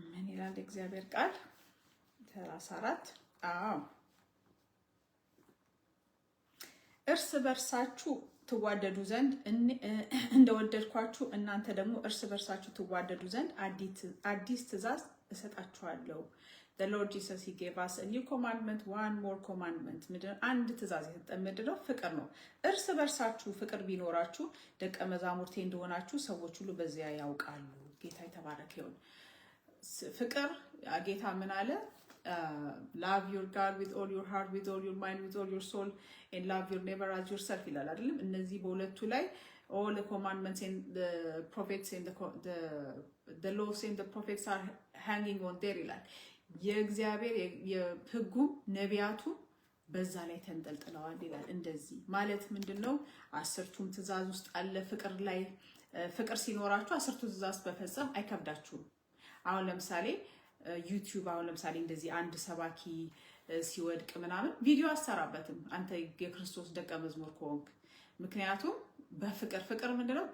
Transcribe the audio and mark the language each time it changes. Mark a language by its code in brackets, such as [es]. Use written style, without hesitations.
[am] ይላል እግዚአብሔር ቃል 34 እርስ በርሳችሁ ትዋደዱ ዘንድ እንደወደድኳችሁ እናንተ ደግሞ እርስ በርሳችሁ ትዋደዱ ዘንድ አዲስ ትእዛዝ እሰጣችኋለሁ። [en] The Lord Jesus, he gave us a new commandment, one more commandment. [am] አንድ ትእዛዝ የሰጠን ምንድነው? ፍቅር ነው። እርስ በርሳችሁ ፍቅር ቢኖራችሁ ደቀ መዛሙርቴ እንደሆናችሁ ሰዎች ሁሉ በዚያ ያውቃሉ። ጌታ የተባረከ ይሁን። ፍቅር ጌታ ምን አለ? [en] love your God with all your heart, with all your mind, with all your soul, and love your neighbor as yourself [am] ይላል አይደለም? እነዚህ በሁለቱ ላይ [en] all the commandments and the prophets and the laws and the prophets are hanging on there [am] ይላል። የእግዚአብሔር የሕጉ ነቢያቱ በዛ ላይ ተንጠልጥለዋል ይላል። እንደዚህ ማለት ምንድነው? አስርቱም ትእዛዝ ውስጥ አለ ፍቅር ላይ። ፍቅር ሲኖራችሁ አስርቱ ትእዛዝ በፈጸም አይከብዳችሁም። አሁን ለምሳሌ ዩቲዩብ አሁን ለምሳሌ እንደዚህ አንድ ሰባኪ ሲወድቅ ምናምን ቪዲዮ አሰራበትም አንተ የክርስቶስ ደቀ መዝሙር ከሆንክ። ምክንያቱም ፍቅር ምንድነው?